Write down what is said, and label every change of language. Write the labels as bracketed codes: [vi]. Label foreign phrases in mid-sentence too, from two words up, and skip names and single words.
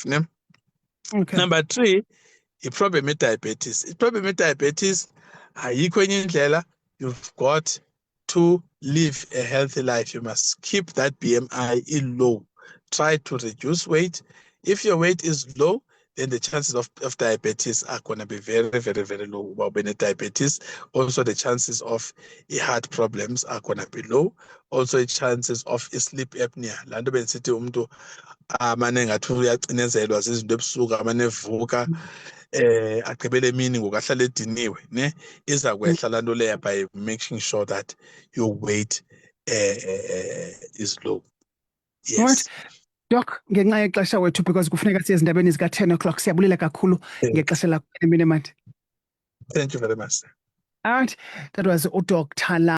[en] Ne? Okay. Number 3, the problem with diabetes. The problem with diabetes, you've got to live a healthy life. You must keep that BMI low. Try to reduce weight. If your weight is low, then the chances of diabetes are going to be very, very, very low. Well, when diabetes, also the chances of heart problems are going to be low. Also, the chances of sleep apnea. [xh] Lanto bensithi umuntu amane ngathi uyacinezelwa zizinto ebusuku amane evuka agqibele emini ngokahlala ediniwe ne iza kwehla lanto leya [en] by making sure that your weight is low. Yes. Right. [xh] Doc, ngenxa yexesha wethu because kufuneka siye ezindabeni zika 10 o'clock siyabulela kakhulu ngexesha lakho emini manje. [en] Thank you very much. All right, that was Dr.